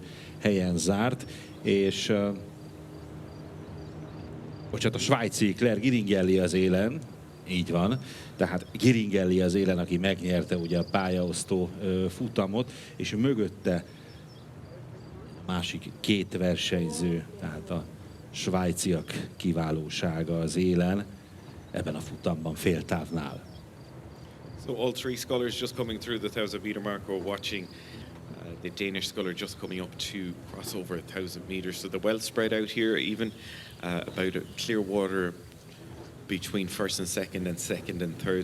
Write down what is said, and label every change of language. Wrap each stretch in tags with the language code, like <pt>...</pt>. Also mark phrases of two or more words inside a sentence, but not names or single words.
<hu>helyen zárt, és a svájci Claire Girangeli az élen, így van, tehát Girangeli az élen, aki megnyerte ugye a pályaosztó futamot, és mögötte a másik 2 versenyző, tehát a svájciak kiválósága az élen ebben a futamban féltávnál.</hu> <en>So all 3 scullers just coming through the 1,000 metre mark. We're watching the Danish sculler just coming up to cross over 1,000 metres. So they're well spread out here, even about a clear water between 1st and 2nd and 2nd and 3rd.</en>